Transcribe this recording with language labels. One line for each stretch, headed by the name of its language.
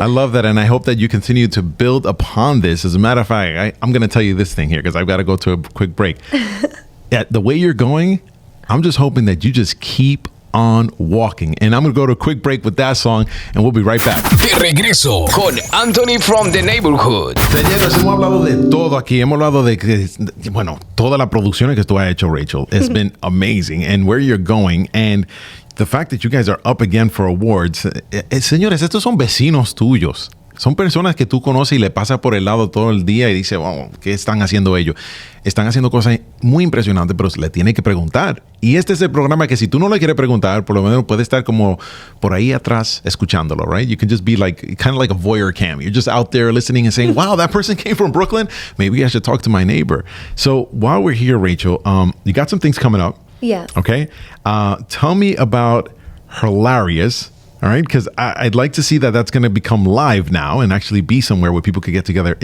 English: I love that. And I hope that you continue to build upon this. As a matter of fact, I'm going to tell you this thing here because I've got to go to a quick break. The way you're going, I'm just hoping that you just keep on walking. And I'm going to go to a quick break with that song and we'll be right back.
Spanish: De regreso con Anthony from the Neighborhood. Señores, hemos hablado de todo aquí. Hemos hablado de toda la producción que tú has hecho, Rachel.
English: It's been amazing. And where you're going and the fact that you guys are up again for awards.
Spanish: Señores, estos son vecinos tuyos. Son personas que tú conoces y le pasas por el lado todo el día y dices, wow, ¿qué están haciendo ellos? Están haciendo cosas muy impresionantes, pero le tiene que preguntar. Y este es el programa que si tú no le quieres preguntar, por lo menos puede estar como por ahí atrás escuchándolo,
English: right? You can just be kind of like a voyeur cam. You're just out there listening and saying, wow, that person came from Brooklyn. Maybe I should talk to my neighbor. So while we're here, Rachel, you got some things coming up. Yes. Okay. Tell me about Hilarious. All right, because I'd like to see that that's going to become live now and actually be somewhere where people could get together.